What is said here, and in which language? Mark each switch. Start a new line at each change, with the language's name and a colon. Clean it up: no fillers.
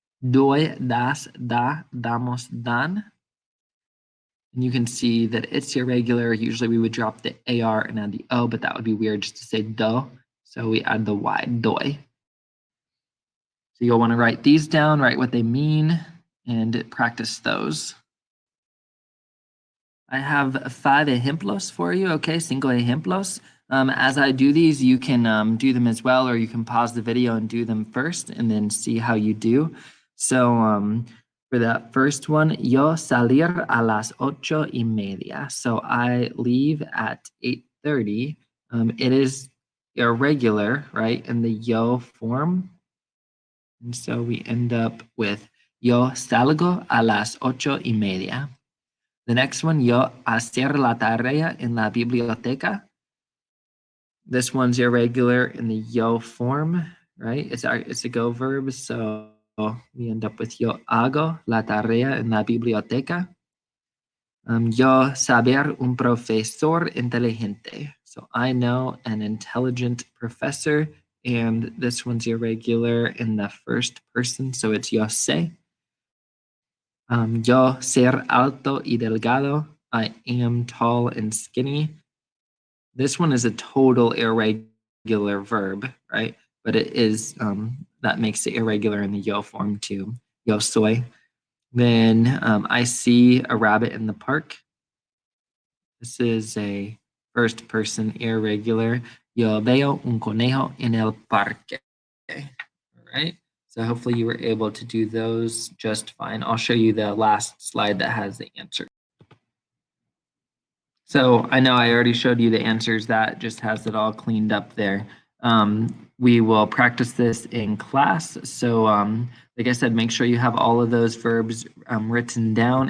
Spanish: Doy, das, da, damos, dan.
English: And you can see that it's irregular. Usually we would drop the AR and add the O, but that would be weird just to say do. So we add the Y, doy. So you'll want to write these down, write what they mean, and practice those. I have 5 ejemplos for you, okay, 5 ejemplos. As I do these, you can do them as well, or you can pause the video and do them first and then see how you do. So for that first one,
Spanish: yo salir a las 8:30.
English: So I leave at 8:30. It is irregular, right, in the yo form. And so we end up with
Spanish: yo salgo a las 8:30.
English: The next one,
Spanish: yo hacer la tarea en la biblioteca.
English: This one's irregular in the yo form, right? It's a go verb, so we end up with
Spanish: yo hago la tarea en la biblioteca. Yo saber un profesor inteligente.
English: So I know an intelligent professor, and this one's irregular in the first person, so it's
Spanish: yo sé. Yo ser alto y delgado.
English: I am tall and skinny. This one is a total irregular verb, right? But it is, that makes it irregular in the yo form too.
Spanish: Yo soy.
English: Then I see a rabbit in the park. This is a first person irregular.
Spanish: Yo veo un conejo en el parque.
English: Okay. All right. So hopefully you were able to do those just fine. I'll show you the last slide that has the answer. So I know I already showed you the answers. That just has it all cleaned up there. We will practice this in class. So like I said, make sure you have all of those verbs written down.